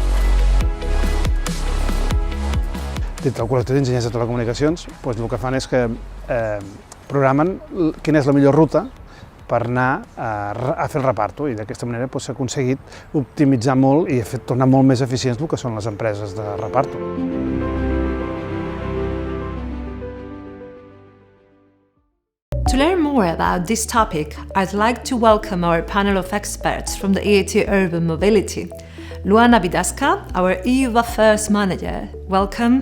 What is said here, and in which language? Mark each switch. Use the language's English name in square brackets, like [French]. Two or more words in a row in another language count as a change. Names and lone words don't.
[Catalan] Dintre del col·lectiu d'enginyers de telecomunicacions, el que fan és que programen quina és la millor ruta per anar a fer el reparto i d'aquesta manera s'ha aconseguit optimitzar molt i tornar molt més eficients el que són les empreses de reparto. [English] To learn more about this topic, I'd like to welcome our panel of experts from the EIT Urban Mobility. Luana Bidasca, our EU Affairs Manager. Welcome.